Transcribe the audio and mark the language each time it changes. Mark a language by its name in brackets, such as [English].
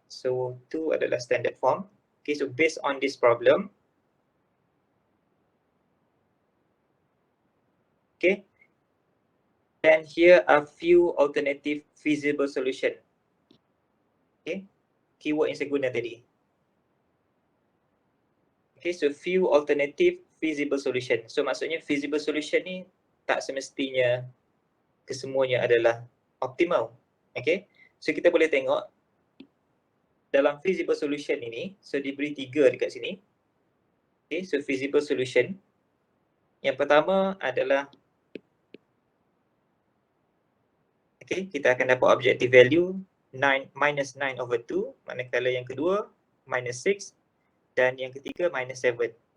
[Malay] So 2 adalah standard form. [English] Okay, so based on this problem. Okay. Then here are few alternative feasible solution. [Malay] Okay, keyword yang saya guna tadi. [English] Okay, so few alternative feasible solution. [Malay] So maksudnya feasible solution ni tak semestinya kesemuanya adalah optimal. Okay, so kita boleh tengok dalam feasible solution ini, so diberi 3 dekat sini. Okay, so feasible solution. Yang pertama adalah, okay, kita akan dapat objective value minus 9/2, manakala yang kedua minus 6 dan yang ketiga minus 7.